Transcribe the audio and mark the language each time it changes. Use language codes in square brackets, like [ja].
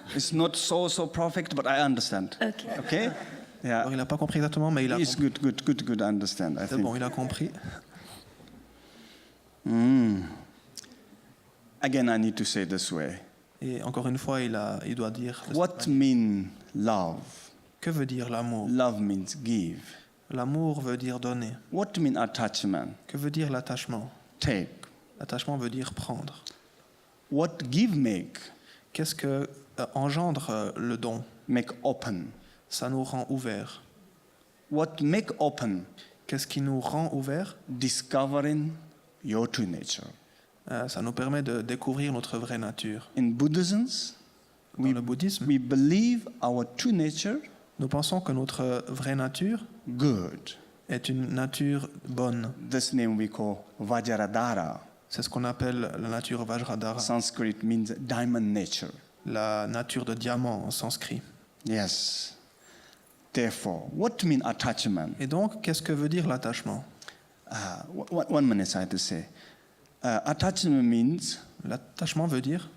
[en] It's not so perfect, but I understand. Okay? Yeah. [fr] Alors, il n'a pas compris exactement, mais il a [en] It's [fr] compris. [en] good to understand, I [fr] C'est [en] think. [fr] bon, il a compris. [en] Again, I need to say this way. [fr] Et encore une fois, il doit dire [en] What mean love? [fr] que veut dire l'amour. [en] Love means give. [fr] L'amour veut dire donner. [en] What mean attachment? [fr] Que veut dire l'attachement? [en] Take. [fr] L'attachement veut dire prendre. [en] What give make? [fr] Qu'est-ce que engendre le don? [en] Make open. [fr] Ça nous rend ouverts. [en] What make open? [fr] Qu'est-ce qui nous rend ouverts? [en] Discovering your true nature. [fr] Ça nous permet de découvrir notre vraie nature. [en] In Buddhism, [fr] Dans le bouddhisme, [en] we believe our true nature [fr] nous pensons que notre vraie nature [en] good. [fr] est une nature bonne. [en] This name we call Vajradhara. [fr] C'est ce qu'on appelle la nature Vajradhara, [en] Sanskrit means diamond nature. [fr] la nature de diamant en sanskrit. [en] Yes. Therefore, what mean attachment? [fr] Et donc, qu'est-ce que veut dire l'attachement? [en] 1 minute I have to say. Attachment means [fr] L'attachement veut dire